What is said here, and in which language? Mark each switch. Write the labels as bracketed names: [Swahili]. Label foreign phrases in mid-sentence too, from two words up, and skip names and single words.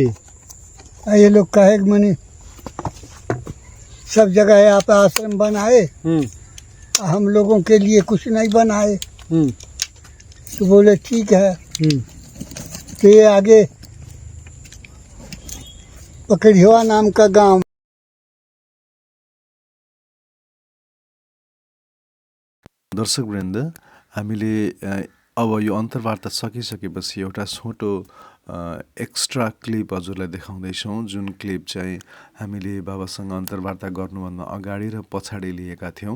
[Hindi] ये लोग कहे कि मैंने सब जगह यहाँ पे आश्रम बनाए, हम लोगों के लिए कुछ नहीं बनाए। तो बोले ठीक है। तो ये आगे पकड़िया नाम का गांव। [Nepali] दर्शकवृन्द, हामीले अब यो अन्तर्वार्ता सकिसकेपछि एउटा छोटो [English] extra clip [Nepali] हजुरलाई देखाउँदैछौँ, जुन क्लिप चाहिँ हामीले बाबासँग अन्तर्वार्ता गर्नुभन्दा अगाडि र पछाडि लिएका थियौँ।